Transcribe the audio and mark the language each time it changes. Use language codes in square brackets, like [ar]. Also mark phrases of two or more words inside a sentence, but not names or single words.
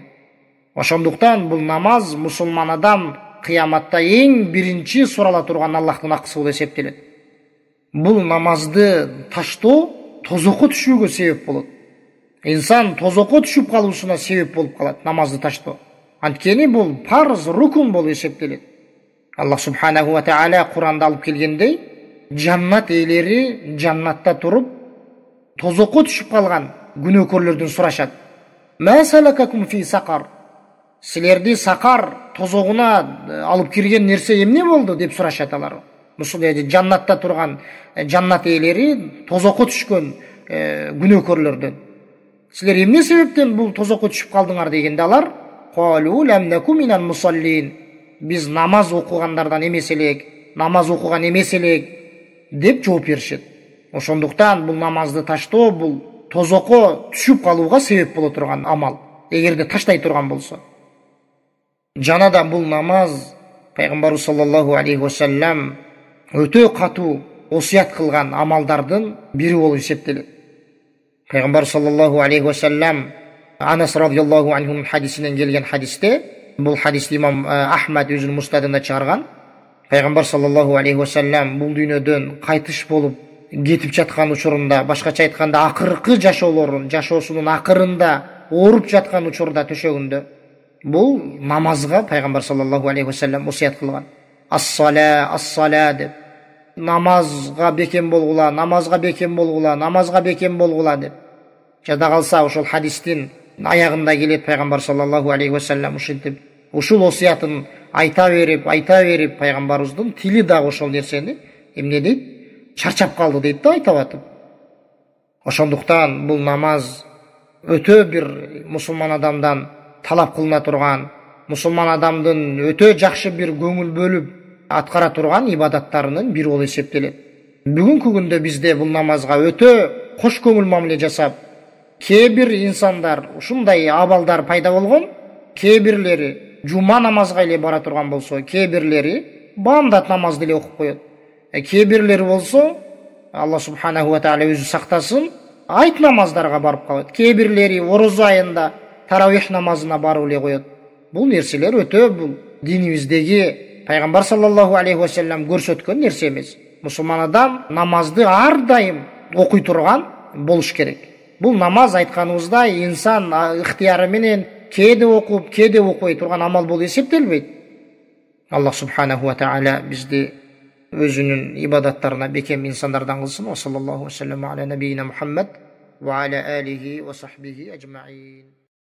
[ky] Ошондуктан бул намаз мусулман адам кыяматта эң биринчи сурала турган Аллахтын акысы болуп эсептелет. Бул намазды таштоо тозокко түшүүгө себеп болот. Инсан тозокко түшүп калуусуна себеп болуп калат намазды таштоо. Анткени бул парз, рукун болуп эсептелет. Аллах [ar] سبحانه وتعالى [ky] Куранда алып келгендей, жаннат ээлери жаннатта туруп, тозокко түшүп калган күнөөкөрлөрдөн сурашат. [ar] ما سلككم في سقر? [ky] Силерди сакар тозогуна алып кирген нерсе эмне болду деп сурашат алар. Мусулман жаннатта турган жаннат ээлери тозокко түшкөн күнөөкөрлөрдөн. Силер эмне себептен бул тозокко түшүп калдыңар дегенде алар [ar] قالوا لم نك من المصلين, [ky] биз намаз окугандардан эмес элек, намаз окуган эмес элек деп жооп беришет. Ошондуктан бул намазды таштоо бул тозокко түшүп калууга себеп боло турган амал, эгерде таштай турган болсо. Жана да бул намаз пайгамбарыбыз [ar] صلى الله عليه وسلم [ky] өтө катуу осуят кылган амалдардын бири болуп эсептелет. Пайгамбар [ar] صلى الله عليه وسلم [ky] Анас [ar] رضي الله عنه [ky] хадисинен келген хадисте, бул хадисти имам Ахмад өзүнүн мустадында чыгарган. Пайгамбар [ar] صلى الله عليه وسلم [ky] бул дүйнөдөн кайтыш болуп кетип жаткан учурунда, башкача айтканда акыркы жашоосунун акырында ооруп жаткан учурда төшөгүндө бул намазга пайгамбар [ar] صلى الله عليه وسلم [ky] осуят кылган. Ас-сала деп. Намазга бекем болгула, намазга бекем болгула, намазга бекем болгула деп. Жада калса ошол хадистин аягында келет пайгамбар [ar] صلى الله عليه وسلم [ky] ушинтип ушул осуятын айта берип пайгамбарыбыздын тили дагы ошол нерсени эмне дейт? Чарчап калды дейт да айтып атып. Ошондуктан бул намаз өтө бир мусулман адамдан талап кылына турган, мусулман адамдын өтө жакшы бир көңүл бөлүп аткара турган ибадаттарынын бири болуп эсептелет. Бүгүнкү күндө бизде бул намазга өтө кош көңүл мамиле жасап, кээ бир инсандар ушундай абалдар пайда болгон, кээ бирлери жума намазга эле бара турган болсо, кээ бирлери баамдат намазды эле окуп коет. Кээ бирлери болсо, Аллах [ar] سبحانه وتعالى [ky] өзү сактасын, айт намаздарга барып калат. Кээ бирлери орозо айында таравих намазына барып эле коет. Бул нерселер өтө бул динибиздеги пайгамбар [ar] صلى الله عليه وسلم [ky] көрсөткөн нерсе эмес. Мусулман адам намазды ар дайым окуй турган болуш керек. Бул намаз айтканыбыздай инсан ыктыяры менен кээде окуп, кээде окубай турган амал болуп эсептелбейт. Аллах [ar] سبحانه وتعالى [ky] бизди өзүнүн ибадаттарына бекем инсандардан кылсын. [ar] وصلى الله وسلم على نبينا محمد وعلى آله وصحبه أجمعين.